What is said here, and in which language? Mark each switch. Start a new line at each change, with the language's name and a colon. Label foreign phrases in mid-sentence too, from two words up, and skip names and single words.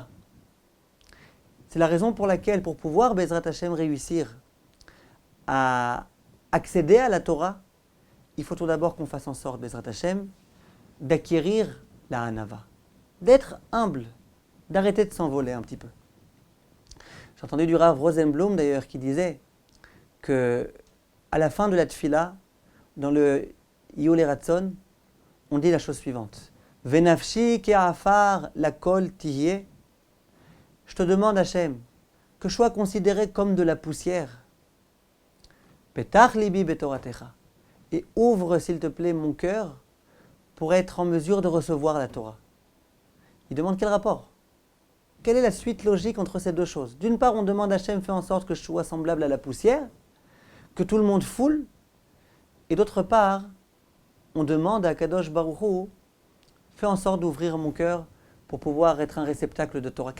French: C'est la raison pour laquelle, pour pouvoir,
Hebrew: בעזרת השם,
French: réussir à accéder à la Torah, il faut tout d'abord qu'on fasse en sorte,
Hebrew: בעזרת השם,
French: d'acquérir la hanava, d'être humble, d'arrêter de s'envoler un petit peu. J'ai entendu du Rav Rosenblum d'ailleurs qui disait que à la fin de la tfila, dans le
Hebrew: יהיו לרצון,
French: on dit la chose suivante:
Hebrew: ונפשי כעפר לכל תהיה.
French: Je te demande, Hachem, que je sois considéré comme de la poussière.
Hebrew: פתח לבי בתורתך.
French: Et ouvre, s'il te plaît, mon cœur pour être en mesure de recevoir la Torah. Il demande quel rapport? Quelle est la suite logique entre ces deux choses? D'une part, on demande à Hachem, fais en sorte que je sois semblable à la poussière, que tout le monde foule. Et d'autre part, on demande à
Hebrew: קדוש ברוך הוא,
French: fais en sorte d'ouvrir mon cœur pour pouvoir être un réceptacle de Torah.